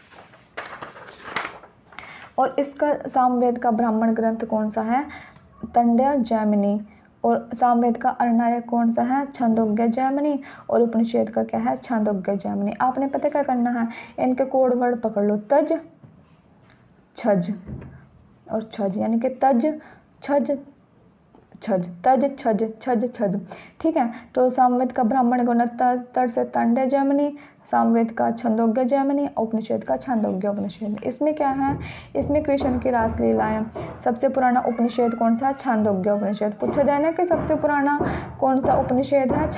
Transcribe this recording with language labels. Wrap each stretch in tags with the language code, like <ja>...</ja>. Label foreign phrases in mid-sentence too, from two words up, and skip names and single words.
<hi>और इसका सामवेद का ब्राह्मण ग्रंथ कौन सा है? तंड्या जैमिनी। और सामवेद का अरणायक कौन सा है? छंदोग्य जैमिनी। और उपनिषद का क्या है? छंदोग्य जैमिनी। आपने पता क्या करना है? इनके कोड वर्ड पकड़ लो, तज छज और छज, यानी कि तज छज छज, तज छज छज छज, ठीक है। तो सामवेद का ब्राह्मण ग्रंथ तर से तंड्य जैमिनी, सामवेद का छंदोग्य जैमिनी, उपनिषद का छंदोग्य उपनिषद। इसमें क्या है? इसमें कृष्ण की रासलीलाएं। सबसे पुराना उपनिषद कौन सा? छंदोग्य उपनिषद। पूछा जाए ना कि सबसे पुराना कौन सा उपनिषद है?</hi>